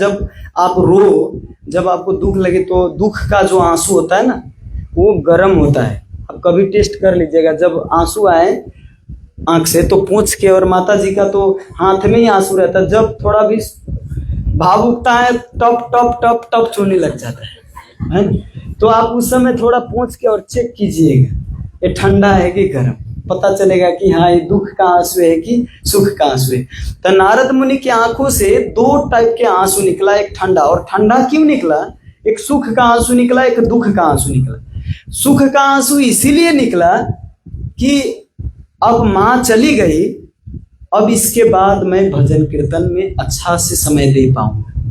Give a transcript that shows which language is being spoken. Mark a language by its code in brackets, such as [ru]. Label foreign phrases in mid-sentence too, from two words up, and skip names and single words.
[hi] जब आप रो, जब आपको दुख लगे तो दुख का जो आंसू होता है ना, वो गर्म होता है। अब कभी टेस्ट कर लीजिएगा, जब आंसू आए आंख से तो पूंछ के, और माता जी का तो हाथ में ही आंसू रहता है। जब थोड़ा भी भाव उठता है टप टप टप टप चोने लग जाता है। तो आप उस समय थोड़ा पूंछ के और चेक कीजिएगा ये ठंडा है कि गर्म, पता चलेगा कि हाँ ये दुख का आंसू है कि सुख का आंसू है। तो नारद मुनि की आंखों से 2 टाइप के आंसू निकला, एक ठंडा। और ठंडा क्यों निकला? एक सुख का आंसू निकला, एक दुख का आंसू निकला। सुख का आंसू इसीलिए निकला कि अब माँ चली गई, अब इसके बाद मैं भजन कीर्तन में अच्छा से समय दे पाऊंगा।